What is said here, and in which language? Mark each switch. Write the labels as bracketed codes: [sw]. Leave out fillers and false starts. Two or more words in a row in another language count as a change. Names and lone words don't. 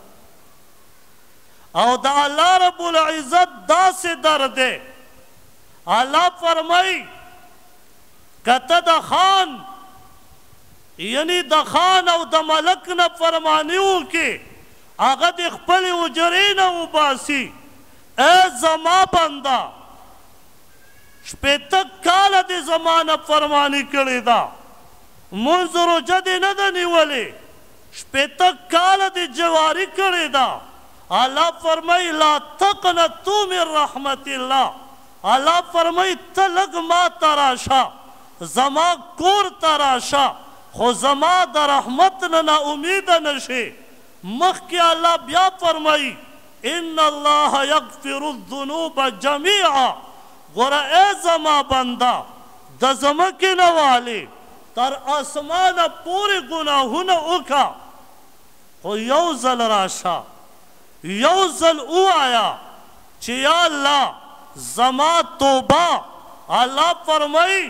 [ps] او د الله [ar] رب العزت [ps] داسې در دی اللہ فرمائی کته د خان یعنی د خان او د ملک نه فرمانی وکړي هغه د خپلې حجرې نه وباسي ای زما بنده شپېته کاله دې زما نه فرماني کړې ده مونځ روژه دې نه ده نیولې شپېته کاله دې جواري کړې ده الله فرمایي [ar] لا تقنطوا من رحمت الله [ps] الله فرمایي ته لږ ما ته راشه زما کور ته راشه خو زما د رحمت نه ناامیده نه شې مخکې الله بیا فرمایي [ar] ان الله یغفر الذنوب جمیعا [ps] ګوره ای زما بنده د ځمکې نه والې تر اسمانه پورې ګناهونه وکړه خو یو ځل راشه یو ځل ووایه چې یا الله زما توبه الله فرمایي